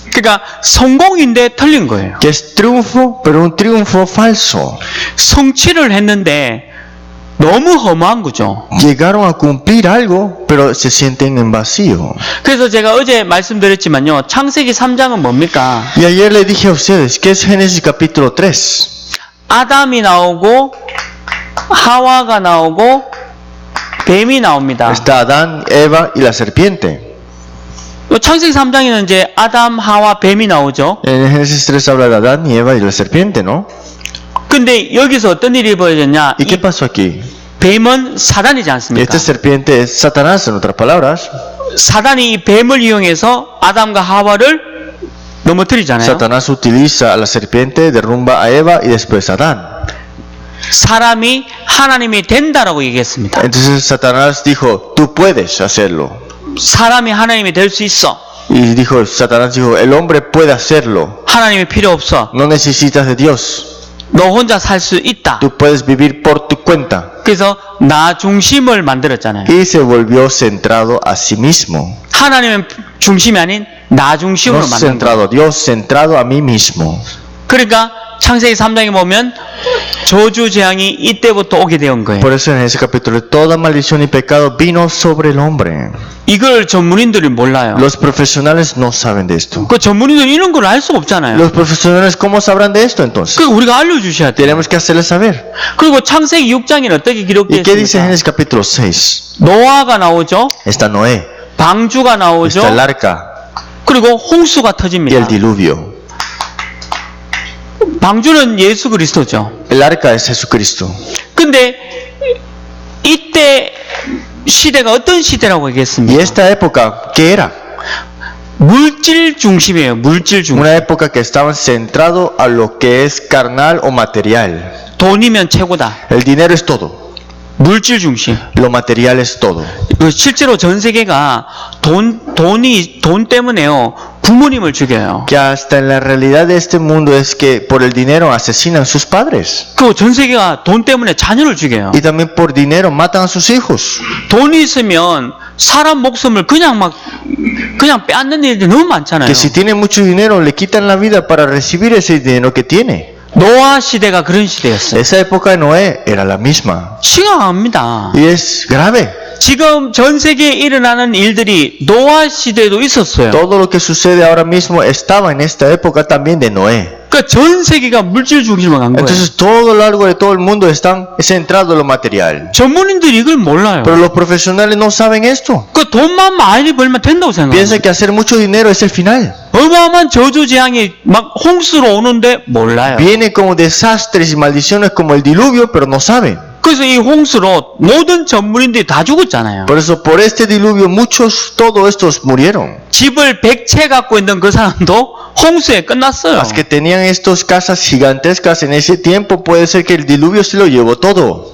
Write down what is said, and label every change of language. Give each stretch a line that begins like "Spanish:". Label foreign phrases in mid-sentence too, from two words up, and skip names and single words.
Korean: 그러니까 성공인데 틀린 거예요.
Spanish: Que es triunfo, pero un triunfo falso.
Korean: 성취를 했는데 너무 허무한 거죠.
Spanish: Llegaron a cumplir algo, pero se sienten en vacío.
Korean: 그래서 제가 어제 말씀드렸지만요. 창세기 3장은 뭡니까?
Spanish: Y ayer le dije a ustedes, ¿qué es Génesis capítulo 3?
Korean: 아담이 나오고 하와가 나오고 뱀이 나옵니다.
Spanish: Está Adán, Eva y la serpiente.
Korean: 창세기 3장에는 이제 아담, 하와, 뱀이 나오죠.
Spanish: En Génesis 3 habla de Adán y Eva y la serpiente, ¿no?
Korean: 근데 여기서 어떤 일이 벌어졌냐?
Spanish: ¿Y qué pasó aquí?
Korean: 뱀은 사단이지 않습니까?
Spanish: Esta serpiente es Satanás, en otras palabras.
Korean: 사단이 이 뱀을 이용해서 아담과 하와를 넘어뜨리잖아요.
Spanish: Satanás utiliza a la serpiente, derrumba a Eva y después a Adán.
Korean: 사람이 하나님이 된다라고 얘기했습니다.
Spanish: Entonces Satanás dijo, tú puedes hacerlo.
Korean: 사람이 하나님이 될 수 있어.
Spanish: Y dijo, Satanás dijo, el hombre puede hacerlo.
Korean: 하나님이 필요 없어.
Spanish: No necesitas de Dios.
Korean: 너 혼자 살 수 있다.
Spanish: Tú puedes vivir por tu cuenta.
Korean: 그래서 나 중심을 만들었잖아요.
Spanish: Y se volvió centrado a sí mismo.
Korean: 하나님은 중심이 아닌 나
Spanish: No
Korean: 중심으로 만든 거예요.
Spanish: centrado a Dios, centrado a mí mismo.
Korean: 그러니까 창세기 3장에 보면 저주 재앙이 이때부터 오게 된 거예요.
Spanish: Por eso en ese capítulo toda maldición y pecado vino sobre el hombre.
Korean: 이걸 전문인들이 몰라요.
Spanish: Los profesionales no saben de esto.
Korean: 그 전문인들은 이런 걸 알 수가 없잖아요.
Spanish: Los profesionales, ¿cómo sabrán de esto entonces?
Korean: 그 우리가 알려주셔야 돼요.
Spanish: Tenemos que hacerles saber.
Korean: 그리고 창세기 6장에는 어떻게
Spanish: ¿Y qué dice
Korean: 기록되어
Spanish: Génesis
Korean: 있습니까?
Spanish: capítulo 6?
Korean: 노아가 나오죠.
Spanish: Está Noé,
Korean: 방주가 나오죠.
Spanish: está el arca
Korean: 그리고 홍수가
Spanish: y
Korean: 터집니다.
Spanish: el diluvio.
Korean: 방주는 예수 그리스도죠.
Spanish: El arca es Jesucristo.
Korean: 근데 이때 시대가 어떤 시대라고
Spanish: ¿Y
Korean: 얘기했습니까?
Spanish: esta época qué era?
Korean: 물질 중심이에요. 물질 중심.
Spanish: Una época que estaban centrado a lo que es carnal o material.
Korean: 돈이면 최고다.
Spanish: El dinero es todo.
Korean: 물질 중심.
Spanish: Lo material es todo.
Korean: 실제로 전 세계가 돈 때문에요. 부모님을 죽여요.
Spanish: Que hasta en la realidad de este mundo es que por el dinero asesinan a sus padres.
Korean: 그 전 세계가 돈 때문에 자녀를 죽여요.
Spanish: Y también por dinero matan a sus hijos.
Korean: 돈이 있으면 사람 목숨을 그냥 빼앗는 일들이 너무 많잖아요.
Spanish: Que si tiene mucho dinero le quitan la vida para recibir ese dinero que tiene.
Korean: 노아 시대가 그런 시대였어요.
Spanish: Esa época de Noé era la misma.
Korean: 심각합니다.
Spanish: Y es grave.
Korean: 지금 전 세계에 일어나는 일들이 노아 시대에도 있었어요.
Spanish: Todo lo que sucede ahora mismo estaba en esta época también de Noé.
Korean: 그러니까 전 세계가 물질 중심으로 간 거예요.
Spanish: Entonces todo a lo largo de todo el mundo están centrados en lo material.
Korean: 전문인들이 이걸 몰라요.
Spanish: Pero los profesionales no saben esto.
Korean: 그 돈만 많이 벌면 된다고 생각해요.
Spanish: Piensan que hacer mucho dinero es el final.
Korean: 어마어마한 저주재앙이 막 홍수로 오는데 몰라요.
Spanish: Viene como desastres y maldiciones como el diluvio, pero no saben.
Korean: 그래서 이 홍수로 모든 전문인들이 다 죽었잖아요.
Spanish: Por eso, por este diluvio, muchos, todos estos murieron.
Korean: 집을 100채 갖고 있는 그 사람도 홍수에 끝났어요.
Spanish: Las que tenían estas casas gigantescas en ese tiempo, puede ser que el diluvio se lo llevó todo.